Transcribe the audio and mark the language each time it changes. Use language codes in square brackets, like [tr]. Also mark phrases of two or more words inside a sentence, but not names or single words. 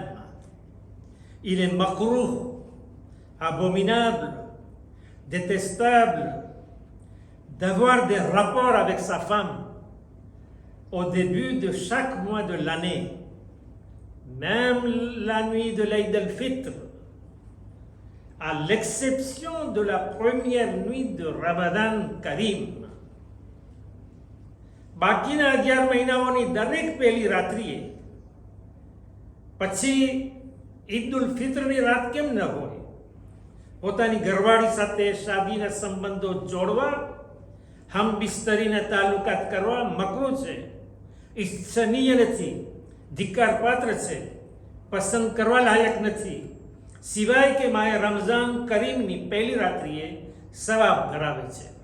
[fr] Il est makrouh, abominable, détestable d'avoir des rapports avec sa femme au début de chaque mois de l'année, même la nuit de l'Aïd al-Fitr, à l'exception de la première nuit de Ramadan Karim. [gu] બાકીના 11 મહિનાઓની દરેક પહેલી રાત્રિએ પછી ઈદ ઉલ ફિત્રની રાત કેમ ન હોય? પોતાની ઘરવાળી સાથે શાદીના સંબંધો જોડવા, હમ બિસ્તરીના તાલુકાત કરવા મકરૂહ છે, ઈચ્છનીય નથી, ધિક્કારપાત્ર છે, પસંદ કરવા લાયક નથી, સિવાય કે માએ રમઝાન કરીમની પહેલી રાત્રિએ સવાબ ધરાવે છે.